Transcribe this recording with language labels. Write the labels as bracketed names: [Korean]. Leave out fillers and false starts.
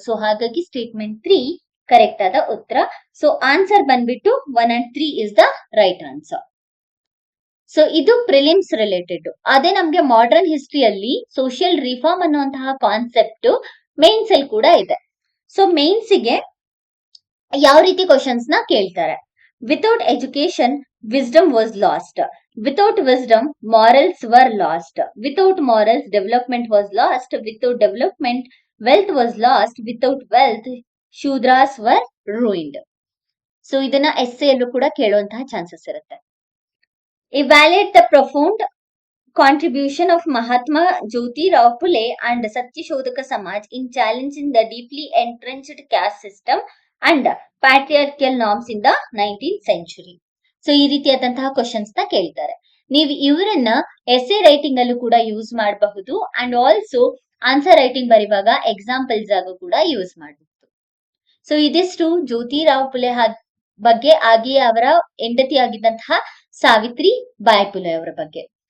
[Kannada] So ಹಾಗಾಗಿ statement 3 correct ಆದ ಉತ್ತರ. ಸೊ ಆನ್ಸರ್ ಬಂದ್ಬಿಟ್ಟು 1 and 3 is the right answer. So ಇದು ಪ್ರಿಲಿಮ್ಸ್ ರಿಲೇಟೆಡ್. ಅದೇ ನಮ್ಗೆ ಮಾಡರ್ನ್ ಹಿಸ್ಟ್ರಿಯಲ್ಲಿ ಸೋಷಿಯಲ್ ರಿಫಾರ್ಮ್ ಅನ್ನುವಂತಹ ಕಾನ್ಸೆಪ್ಟ್ ಮೇನ್ಸ್ ಅಲ್ಲಿ ಕೂಡ ಇದೆ. ಸೊ ಮೇನ್ಸ್ಗೆ ಯಾವ ರೀತಿ ಕ್ವಶನ್ಸ್ ನ ಕೇಳ್ತಾರೆ? [English] Without education wisdom was lost. Without wisdom, morals were lost. Without morals, development was lost. Without development, wealth was lost. Without wealth, Shudras were ruined. [Kannada] So ಇದನ್ನ essay ಯಲ್ಲೂ ಕೂಡ ಕೇಳುವಂತಹ ಚಾನ್ಸಸ್ ಇರುತ್ತೆ. [English] Evaluate the profound contribution of Mahatma Jyotirao Phule and Satyashodhaka Samaj in challenging the deeply entrenched caste system and patriarchal norms in the 19th century. [Kannada] So ಈ ರೀತಿಯಾದಂತಹ questions ನ ಕೇಳ್ತಾರೆ. ನೀವು ಇವರನ್ನ ಎಸ್ಸೆ ರೈಟಿಂಗ್ ಅಲ್ಲೂ ಕೂಡ ಯೂಸ್ ಮಾಡಬಹುದು ಅಂಡ್ ಆಲ್ಸೋ ಆನ್ಸರ್ ರೈಟಿಂಗ್ ಬರೆಯುವಾಗ ಎಕ್ಸಾಂಪಲ್ಸ್ ಆಗೂ ಕೂಡ ಯೂಸ್ ಮಾಡಬಹುದು. ಸೊ ಇದಿಷ್ಟು ಜ್ಯೋತಿರಾವ್ ಫುಲೆ ಬಗ್ಗೆ, ಹಾಗೆಯೇ ಅವರ ಹೆಂಡತಿ ಆಗಿದ್ದಂತಹ ಸಾವಿತ್ರಿ ಬಾಯಿ ಫುಲೆ ಅವರ ಬಗ್ಗೆ.